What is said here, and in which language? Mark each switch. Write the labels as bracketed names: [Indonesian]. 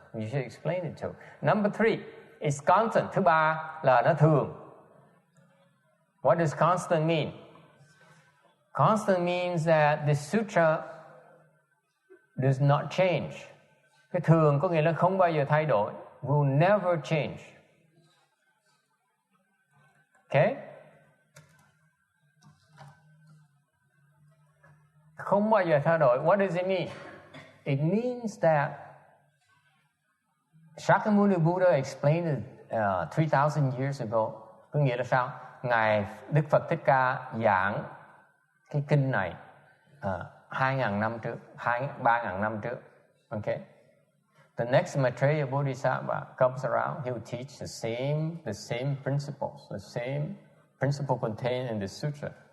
[English] You should explain it to. Number 3, it's constant. [Vietnamese] Thứ ba là nó thường. [English] What does constant mean? Constant means that the sutra does not change. [Vietnamese] Cái thường có nghĩa là không bao giờ thay đổi. [English] Will never change. Okay? [Vietnamese] Không bao giờ thay đổi. [English] What does it mean? It means that Shakyamuni Buddha explained it 3,000 years ago. [Vietnamese] Có nghĩa là sao? Ngài Đức Phật Thích Ca giảng cái kinh này 2.000 năm trước, 3.000 năm trước. [English] Okay? The next Maitreya Bodhisattva comes around, he will teach the same principles, the same principle contained in the sutra.